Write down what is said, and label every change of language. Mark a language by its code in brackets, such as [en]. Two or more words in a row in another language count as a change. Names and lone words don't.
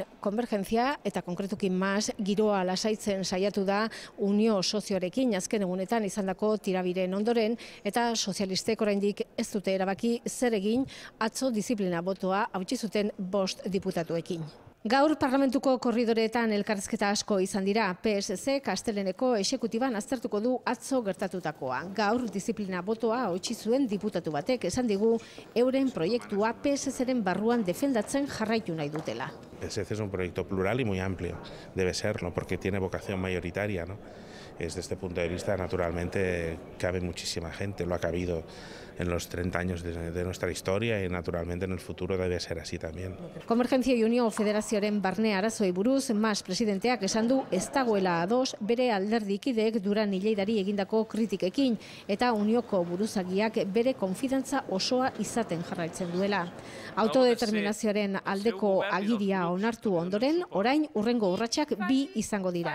[eu] Konvergentzia eta konkretuki mas giroa lasaitzen saiatu da Unio Sozioarekin azken egunetan izandako tirabiren ondoren eta sozialistek oraindik ez dute erabaki zer egin atzo diziplina botoa hautsi zuten 5 diputatuekin. Gaur Parlamentuko korridoreetan elkarrizketa asko izan dira. PSC Kasteleneko exekutiban aztertuko du atzo gertatutakoa. Gaur diziplina botoa hautsi zuen diputatu batek esan digu euren proiektua PSCren barruan defendatzen jarraitu nahi dutela. [es] PSC es un proyecto plural y muy amplio, debe serlo, porque tiene vocación mayoritaria, ¿no? Desde este punto de vista, naturalmente, cabe muchísima gente, lo ha cabido en los 30 años de nuestra historia y naturalmente en el futuro debe ser así también. [eu] Konvergentzia Unio Federazioaren barne arazoi buruz, Mas presidenteak esan du ez dagoela ados bere alderdikideek Duran Lleidari egindako kritikekin eta Unioko buruzagiak bere konfidantza osoa izaten jarraitzen duela. Autodeterminazioaren aldeko agiria onartu ondoren, orain hurrengo urratsak 2 izango dira.